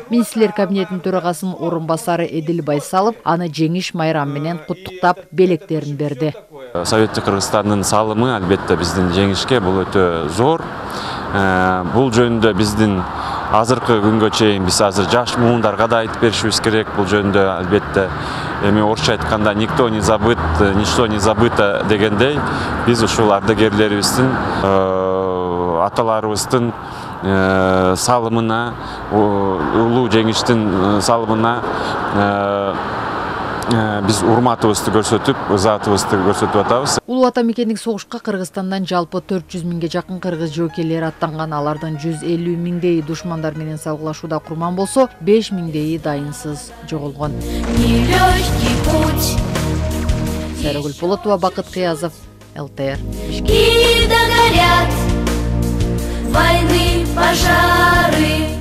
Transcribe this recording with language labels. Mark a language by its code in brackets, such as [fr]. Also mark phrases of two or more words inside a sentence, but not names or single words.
[ky] Министрлер кабинетинин төрагасынын орун басары Эдил Байсалов аны жеңиш майрамы менен куттуктап, белектерин берди. Советтик Кыргызстандын салымы албетте биздин жеңишке бул өтө зор. Бул жөнүндө биздин азыркы күнгө чейин биз азыр жаш муундарга да айтып беришибиз керек. Бул жөнүндө албетте эми орусча айтканда [ru] никто не забыт, ничто не забыто [ky] дегендей, биз ушул ардагерлерибиздин аталарыбыздын салымына, улуу жеңиштин салымына биз урматыбызды көрсөтүп, ызаатыбызды көрсөтүп атабыз. Улуу ата мекендик согушка Кыргызстандан жалпы 400 000ге жакын кыргыз жоокерлери аттанган. Алардын 150 000 душмандар менен салгылашууда курман болсо, 5 000 дайынсыз жоголгон. Серогүл Полотова, Бакыт Кыязов, ЛТР. [ru] И догорят войны, пожары.